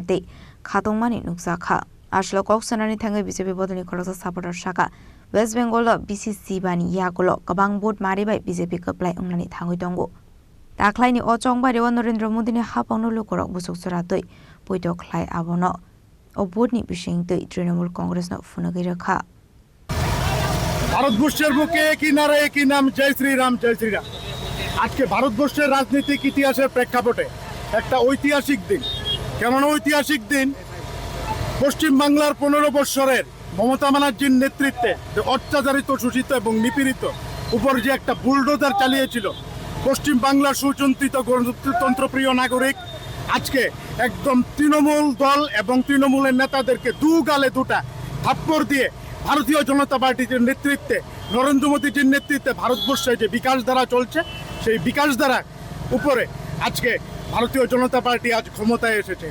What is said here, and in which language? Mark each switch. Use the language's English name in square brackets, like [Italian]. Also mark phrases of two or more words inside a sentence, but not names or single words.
[Kok Borok] Tongmani Jora Ashlo Koksanani Thangai BJP Bodoni Khorang supporter Shaka West Bengal BCC Bani Yagulo Kwbang board Maribai BJP Kaplai Umlani Thangui Tongo Daklaini o Chongbari Narendra Modini Hapangno Lukorok Busuk Soratoi Poito Khlai Abono o boardni bishing Trinamool Congress no Funagiraka [Bangla] ভারতবর্ষের বুকে একই নারা একই নাম জয় শ্রীরাম জয় শ্রীরাম। আজকে ভারতবর্ষের রাজনৈতিক ইতিহাসের প্রেক্ষাপটে একটা ঐতিহাসিক দিন। কেমন ঐতিহাসিক দিন? পশ্চিম বাংলার 15 বছরের মমতা ব্যানার্জির নেতৃত্বে যে অত্যাচারিত শোষিত এবং নিপীড়িত উপর যে একটা বুলডোজার চালিয়েছিল পশ্চিম বাংলার সুচিন্তিত গণতন্ত্রপ্রিয় নাগরিক আজকে একদম তৃণমূল দল এবং তৃণমূলের নেতাদেরকে গালে দুটা থাপ্পড় দিয়ে ভারতীয় জনতা পার্টির নেতৃত্বে নরেন্দ্র মোদীজির নেতৃত্বে ভারতবর্ষে যে বিকাশ ধারা চলছে সেই বিকাশ ধারা উপরে আজকে ভারতীয় জনতা পার্টি আজ ক্ষমতায় এসেছে।